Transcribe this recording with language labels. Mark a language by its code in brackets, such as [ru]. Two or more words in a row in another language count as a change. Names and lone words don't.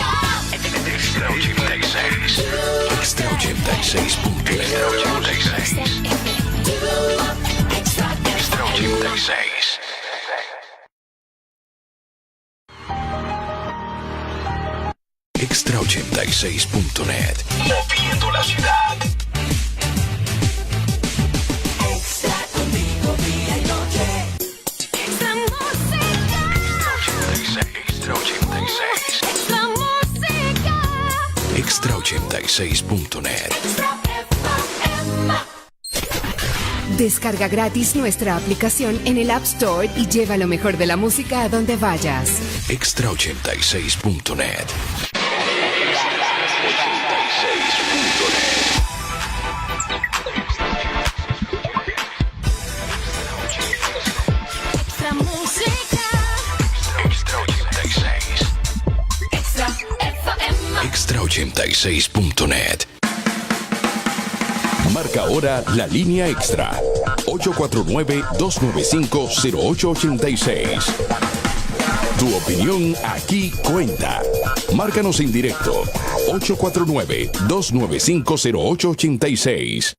[es] Extra 86. Extra 86.net. Extra 86. Extra 86.net. Moviendo la ciudad. Extra contigo día y noche. Extra música. Extra 86. Extra música. Extra 86.net. Extra FM. Descarga gratis nuestra aplicación en el App Store y lleva lo mejor de la música a donde vayas. Extra 86.net. Extra música. Extra 86. Extra FM. Extra 86.net. Marca ahora la línea extra. 849-295-0886. Tu opinión aquí cuenta. Márcanos en directo. 849-295-0886.